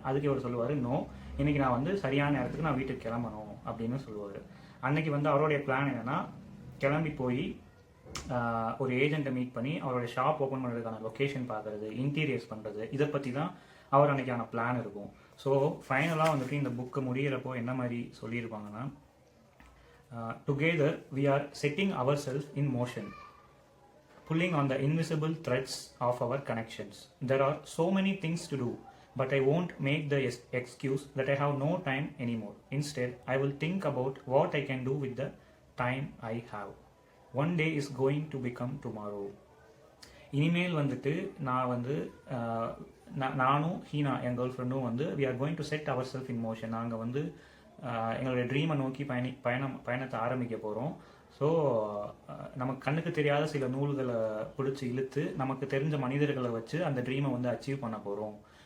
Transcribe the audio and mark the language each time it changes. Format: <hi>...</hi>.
<ta>அதுக்கு அவர் சொல்லுவார், நோ, இன்னைக்கு நான் வந்து சரியான நேரத்துக்கு நான் வீட்டுக்கு கிளம்பணும் அப்படின்னு சொல்லுவார். அன்னைக்கு வந்து அவருடைய பிளான் என்னன்னா, கிளம்பி போய் ஒரு ஏஜென்ட்டை மீட் பண்ணி அவருடைய ஷாப் ஓப்பன் பண்ணுறதுக்கான லொக்கேஷன் பார்க்குறது, இன்டீரியர்ஸ் பண்ணுறது, இதை பற்றி தான் அவர் அன்னைக்கான பிளான் இருக்கும். ஸோ ஃபைனலாக வந்துட்டு இந்த புக்கு முடிகிறப்போ என்ன மாதிரி சொல்லியிருப்பாங்கன்னா,</ta> <en>together we are setting ourselves in motion, pulling on the invisible threads of our connections. There are so many things to do, but I won't make the excuse that I have no time anymore. Instead, I will think about what I can do with the time I have. One day is going to become tomorrow.</en> <ta>இனிமேல் வந்துட்டு நான் வந்து நானும் ஹீனா என் girl ஃப்ரெண்டும் வந்து</ta> <en>we are going to set ourselves in motion.</en> <ta>நாங்கள் வந்து எங்களுடைய ட்ரீமை நோக்கி பயணத்தை ஆரம்பிக்க போகிறோம். ஸோ நமக்கு கண்ணுக்கு தெரியாத சில நூல்களை பிடிச்சி இழுத்து நமக்கு தெரிஞ்ச மனிதர்களை வச்சு அந்த ட்ரீமை வந்து அச்சீவ் பண்ண போகிறோம்.</ta>